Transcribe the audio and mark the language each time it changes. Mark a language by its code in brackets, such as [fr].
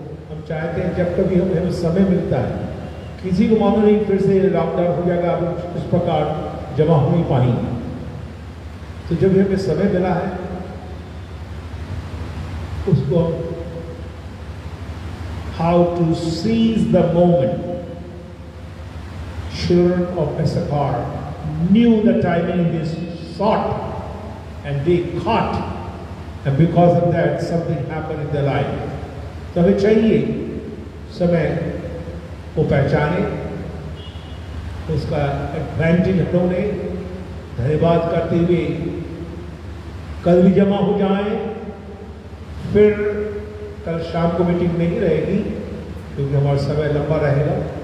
[hi] हम चाहते हैं जब कभी हमें समय मिलता है। किसी को मालूम नहीं फिर से लॉकडाउन हो जाएगा, आप इस प्रकार जमा हो नहीं पाएंगे। तो जब हमें समय मिला है उसको [en] How to seize the moment. Children of Issachar knew the timing is short and they caught, and because of that something happened in their life. [hi] तो हमें चाहिए समय को पहचाने, उसका एडवांटेज हम लोगों ने धन्यवाद करते हुए कल भी जमा हो जाएं। फिर कल शाम को मीटिंग नहीं रहेगी क्योंकि हमारा समय लंबा रहेगा।